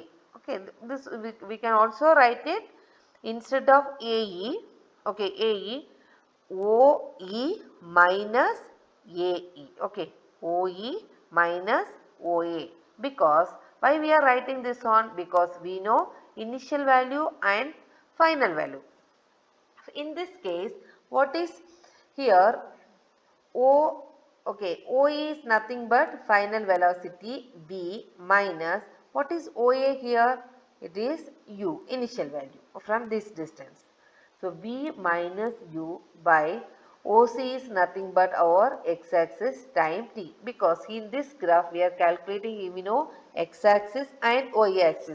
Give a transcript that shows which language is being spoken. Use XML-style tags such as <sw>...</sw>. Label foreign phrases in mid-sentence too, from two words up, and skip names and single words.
<en>Okay, this we can also write it instead of AE, okay, AE, OE minus AE, okay, OE minus OA. Because why we are writing this on? Because we know initial value and final value. In this case, what is here? O, okay, OE is nothing but final velocity V minus, what is OA here? It is U, initial value from this distance. So V minus U by OC is nothing but our x-axis time t, because in this graph we are calculating, we know, x-axis and y-axis.</en>